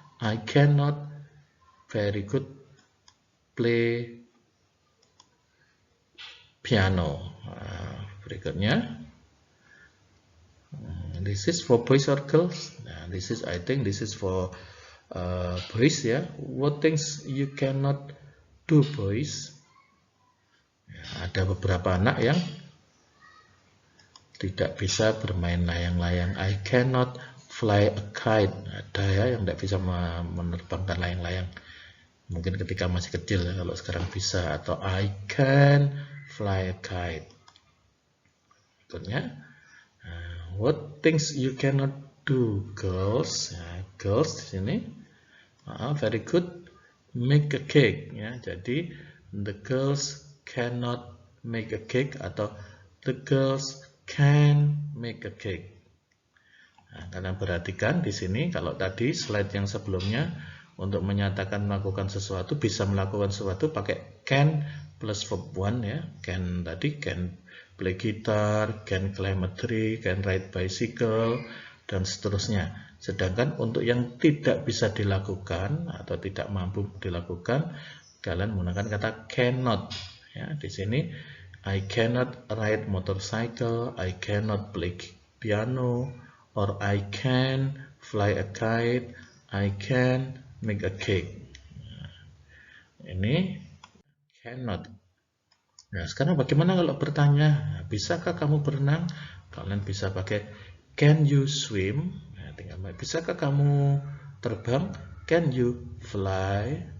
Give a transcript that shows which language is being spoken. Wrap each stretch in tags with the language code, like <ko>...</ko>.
<en>I cannot, very good, play piano. Berikutnya, this is for boys or girls. Nah, I think this is for boys ya. What things you cannot do, boys?</en> <id>Ya, ada beberapa anak yang tidak bisa bermain layang-layang.</id> <en>I cannot fly a kite.</en> <id>Ada ya yang tidak bisa menerbangkan layang-layang. Mungkin ketika masih kecil ya, kalau sekarang bisa.</id> <en>Atau I can fly a kite. Berikutnya, what things you cannot do, girls? Ya, girls</en> <id>di sini,</id> <en>very good, make a cake. Ya, jadi the girls cannot make a cake atau the girls can make a cake.</en> <id>Nah, kalian perhatikan di sini, kalau tadi slide yang sebelumnya untuk menyatakan melakukan sesuatu, bisa melakukan sesuatu pakai can plus verb one ya.</id> <en>Can tadi can play guitar, can climb a tree, can ride bicycle,</en> <id>dan seterusnya. Sedangkan untuk yang tidak bisa dilakukan atau tidak mampu dilakukan, kalian menggunakan kata cannot.</id> <en>Ya,</en> <id>di sini</id> <en>I cannot ride motorcycle, I cannot play piano, or I can fly a kite, I can make a cake.</en> <id>Ini cannot. Nah, sekarang bagaimana kalau bertanya, bisakah kamu berenang? Kalian bisa pakai</id> <en>can you swim?</en> <id>Nah, tinggal bisakah kamu terbang?</id> <en>Can you fly?</en>